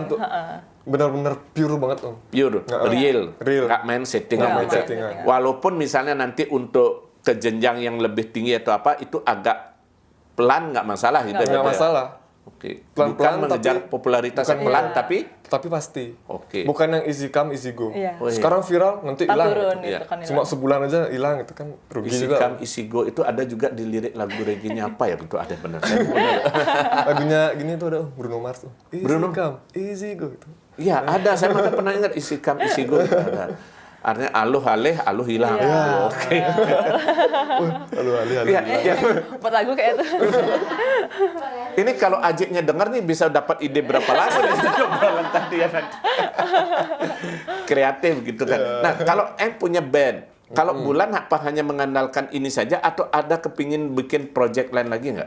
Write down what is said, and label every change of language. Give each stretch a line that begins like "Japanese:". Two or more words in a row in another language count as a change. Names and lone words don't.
Indonesian: untuk benar-benar pure banget, Om.
English: Pure, real,
Indonesian: Real. nggak main settingan. Nggak main gitu. settingan. Walaupun misalnya nanti untuk ke jenjang yang lebih tinggi atau apa itu agak pelan nggak masalah gitu. Nggak ya? masalah. Oke. Pelan-pelan, Bukan mengejar tapi- popularitas bukan- yang pelan Iya. tapi Tapi pasti. Oke. Bukan yang
English: easy come, easy go.
Indonesian: Iya. Oh, iya. Sekarang viral, nanti Tak hilang. turun Iya. gitu kan. Cuma sebulan aja hilang, itu kan rugi Easy juga.
English: Come, Easy Go
Indonesian: itu ada juga di lirik lagu reginya apa ya? Itu ada benar. Saya benar. Lagunya gini tuh ada Bruno Mars tuh. Easy Bruno?
English: come, easy go gitu.
Indonesian: Iya, ada. Saya malah pernah ingat
English: Easy Come, Easy Go.
Indonesian: Itu ada. Artinya aluh aleh, aluh hilang. Iya. Oke. Aduh, alih. Iya, iya. Buat lagu kayak itu. Ini kalau Ajiknya dengar nih bisa dapat ide berapa lagu dari obrolan tadi ya nanti. Kreatif gitu kan. Nah, kalau punya band, kalau Bulan apa hanya mengandalkan ini saja atau ada kepingin bikin project lain lagi nggak?